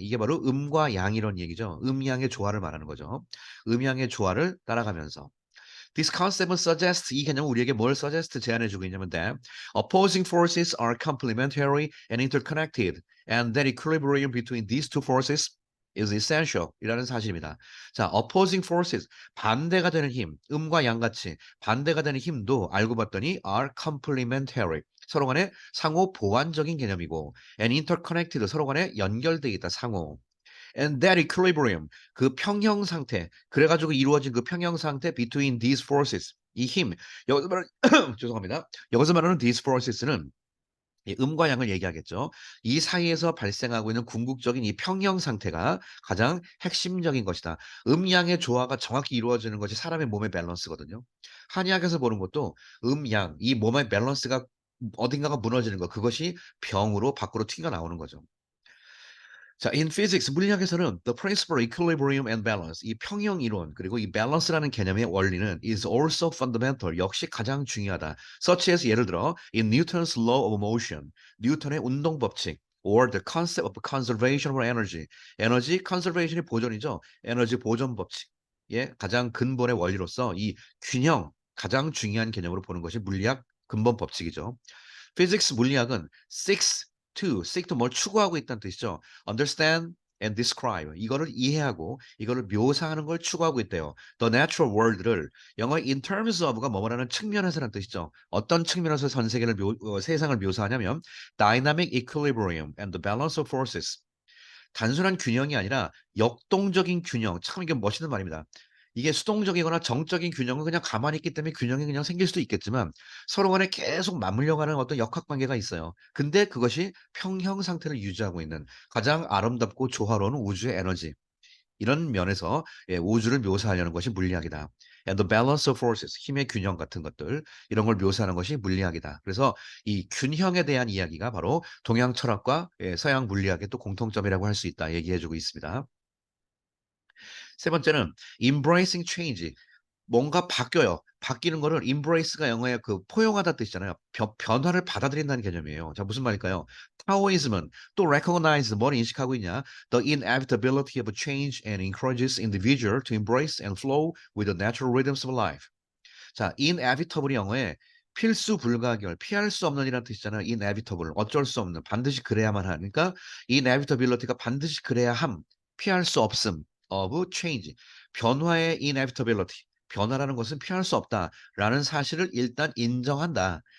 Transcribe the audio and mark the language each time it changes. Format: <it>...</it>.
<ko>이게 바로 음과 양이런 얘기죠. 음양의 조화를 말하는 거죠. 음양의 조화를 따라가면서.</ko> <en>This concept suggests,</en> <ko>이 개념은 우리에게 뭘</ko> <en>suggest,</en> <ko>제안해주고 있냐면</ko> <en>that opposing forces are complementary and interconnected, and that equilibrium between these two forces is essential</en> <ko>이라는 사실입니다. 자,</ko> <en>opposing forces,</en> <ko>반대가 되는 힘, 음과 양같이 반대가 되는 힘도 알고 봤더니</ko> <en>are complementary,</en> <ko>서로 간에 상호 보완적인 개념이고,</ko> <en>and interconnected,</en> <ko>서로 간에 연결되어 있다, 상호.</ko> <en>And that equilibrium,</en> <ko>그 평형 상태, 그래가지고 이루어진 그 평형 상태</ko> <en>between these forces,</en> <ko>이 힘, 여기서 말하는, 죄송합니다. 여기서 말하는</ko> <en>these forces</en> <ko>는 이 음과 양을 얘기하겠죠. 이 사이에서 발생하고 있는 궁극적인 이 평형 상태가 가장 핵심적인 것이다. 음양의 조화가 정확히 이루어지는 것이 사람의 몸의 밸런스거든요. 한의학에서 보는 것도 음양, 이 몸의 밸런스가 어딘가가 무너지는 것, 그것이 병으로 밖으로 튀어나오는 거죠. 자,</ko> <en>in physics,</en> <ko>물리학에서는</ko> <en>the principle of equilibrium and balance,</en> <ko>이 평형 이론, 그리고 이 balance라는 개념의 원리는</ko> <en>is also fundamental,</en> <ko>역시 가장 중요하다.</ko> <en>Such as,</en> <ko>예를 들어,</ko> <en>in Newton's law of motion,</en> <ko>뉴턴의 운동 법칙,</ko> <en>or the concept of conservation of energy,</en> <ko>에너지 컨저베이션의 보존이죠. 에너지 보존 법칙. 예, 가장 근본의 원리로서 이 균형, 가장 중요한 개념으로 보는 것이 물리학 근본 법칙이죠. Physics 물리학은 seek도 뭘 추구하고 있다는 뜻이죠.</ko> <en>Understand and describe.</en> <ko>이거를 이해하고 이거를 묘사하는 걸 추구하고 있대요.</ko> <en>The natural world</en> <ko>를 영어</ko> <en>in terms of</en> <ko>가 뭐뭐라는 측면에서라는 뜻이죠. 어떤 측면에서 전 세계를 세상을 묘사하냐면</ko> <en>dynamic equilibrium and the balance of forces.</en> <ko>단순한 균형이 아니라 역동적인 균형. 참 이게 멋있는 말입니다. 이게 수동적이거나 정적인 균형은 그냥 가만히 있기 때문에 균형이 그냥 생길 수도 있겠지만 서로 간에 계속 맞물려 가는 어떤 역학 관계가 있어요. 근데 그것이 평형 상태를 유지하고 있는 가장 아름답고 조화로운 우주의 에너지. 이런 면에서 예, 우주를 묘사하려는 것이 물리학이다.</ko> <en>And the balance of forces,</en> <ko>힘의 균형 같은 것들, 이런 걸 묘사하는 것이 물리학이다. 그래서 이 균형에 대한 이야기가 바로 동양 철학과 예, 서양 물리학의 또 공통점이라고 할 수 있다 얘기해주고 있습니다. 세 번째는</ko> <en>embracing change.</en> <ko>뭔가 바뀌어요. 바뀌는 거를 embrace가 영어의 그 포용하다 뜻이잖아요. 변화를 받아들인다는 개념이에요. 자, 무슨 말일까요? 타오이즘은 또 recognize, 뭘 인식하고 있냐?</ko> <en>The inevitability of change and encourages individual to embrace and flow with the natural rhythms of life.</en> <ko>자, inevitable이 영어에 필수 불가결, 피할 수 없는 이라는 뜻이잖아요. inevitable, 어쩔 수 없는, 반드시 그래야만 하니까 inevitability가 반드시 그래야 함, 피할 수 없음,</ko> <en>of change,</en> <ko>변화의 inevitability, 변화라는 것은 피할 수 없다라는 사실을 일단 인정한다.</ko>